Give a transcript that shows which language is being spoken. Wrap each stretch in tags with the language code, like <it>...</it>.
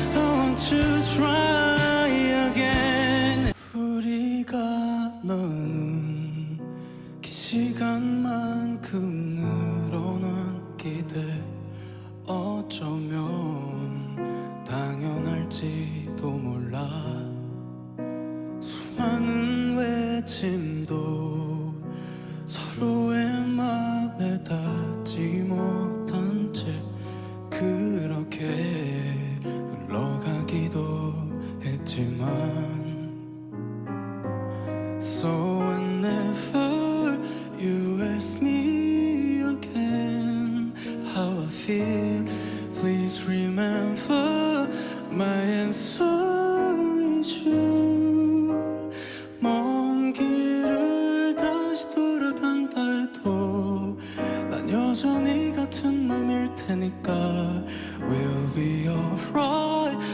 <en>I want to try again.</en> <ko>우리가 나눈 긴 시간만큼 늘어난 기대, 어쩌면 당연할지도 몰라. 수많은 외침도 서로의 맘에 닿지 못한 채 그렇게 흘러가기도 했지만</ko> <en>So whenever you ask me again how I feel, please remember my answer is you.</en> <ko>먼 길을 다시 돌아간다 해도 난 여전히 같은 맘일 테니까</ko> <en>We'll be alright.</en>